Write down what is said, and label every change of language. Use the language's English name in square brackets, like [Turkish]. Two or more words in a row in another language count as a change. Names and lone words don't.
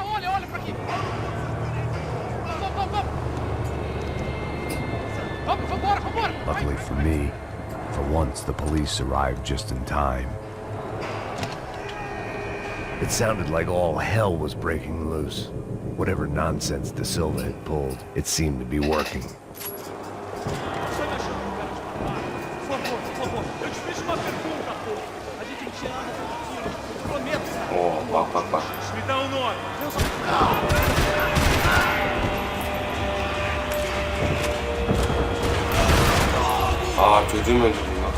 [English] Luckily for me, for once the police arrived just in time. It sounded like all hell was breaking loose. Whatever nonsense De Silva had pulled, it seemed to be working. [Turkish] Oo, bak bak bak. [Portuguese] Me dá nome. [Turkish] Aa, çocuğum öldürdüm lan.